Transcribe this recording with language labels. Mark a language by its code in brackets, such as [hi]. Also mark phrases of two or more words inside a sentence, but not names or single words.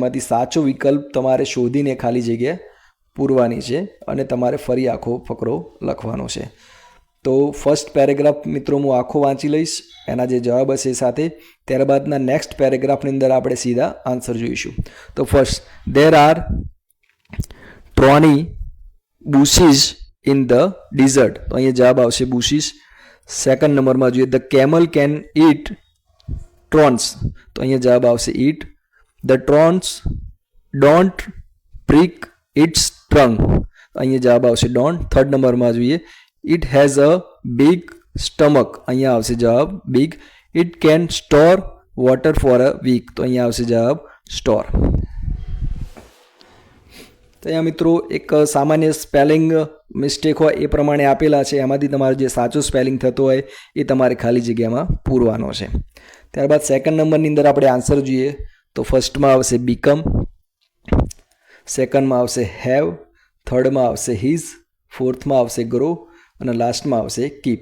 [gu] એમાંથી સાચો વિકલ્પ તમારે શોધીને ખાલી જગ્યા પૂરવાની છે અને તમારે ફરી આખો ફકરો લખવાનો છે. તો [en] first paragraph [gu] મિત્રો હું આખો વાંચી લઈશ, એના જે જવાબ હશે એ સાથે. ત્યારબાદના [en] next paragraph [gu] અંદર આપણે સીધા આન્સર જોઈશું. [en] તો first, there are 20 bushes in the desert. [gu] તો અહીંયા જવાબ આવશે bushes. 2nd નંબરમાં જોઈએ, [en] the camel can eat trons. [gu] તો અહીંયા જવાબ આવશે eat. [en] ધ trons don't prick its trunk. [gu] અહીંયા જવાબ આવશે don't. 3rd નંબરમાં જોઈએ, [en] it has a big stomach. [gu] અહીંયા આવશે જવાબ big. [en] it can store water for a week. [gu] તો અહીંયા આવશે જવાબ store. તો અહીંયા મિત્રો એક સામાન્ય [en] spelling mistake [gu] હોય એ પ્રમાણે આપેલા છે, એમાંથી તમારે જે સાચું સ્પેલિંગ થતો હોય એ તમારે ખાલી જગ્યામાં પૂરવાનો છે. ત્યારબાદ 2nd નંબરની અંદર આપણે આન્સર જોઈએ તો ફર્સ્ટમાં આવશે બીકમ, 2ndમાં આવશે હેવ, 3rdમાં આવશે હિઝ, 4thમાં આવશે ગ્રો અને લાસ્ટમાં આવશે કીપ.